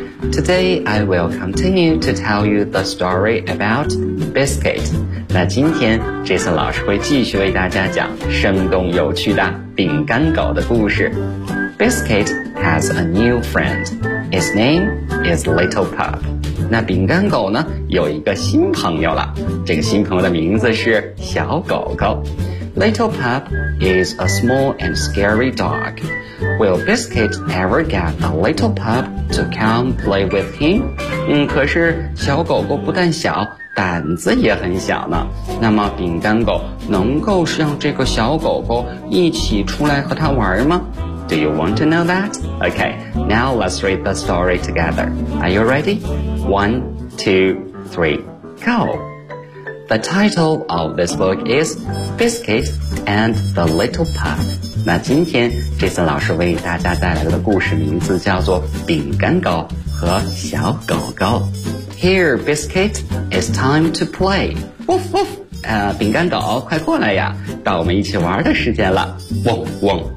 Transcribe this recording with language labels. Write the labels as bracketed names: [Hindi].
[English] Today I will continue to tell you the story about Biscuit. [Chinese] 那今天 Jason 老师会继续为大家讲生动有趣的饼干狗的故事。 [English] Biscuit has a new friend. His name is Little Pup. [Chinese] 那饼干狗呢有一个新朋友了，这个新朋友的名字是小狗狗。 [English] Little Pup is a small and scary dog. Will Biscuit ever get a little pup to come play with him? [Chinese] 可是小狗狗不但小，胆子也很小呢，那么饼干狗能够让这个小狗狗一起出来和它玩吗？ [English] Do you want to know that? Okay, now let's read the story together. Are you ready? 1, 2, 3, go! The title of this book is Biscuit and the Little Pup. [Chinese] 那今天 Jason 老师为大家带来的故事名字叫做饼干狗和小狗狗。 [English] Here, Biscuit, it's time to play. Woof, woof! [Chinese] 饼干狗快过来呀，到我们一起玩的时间了。汪汪，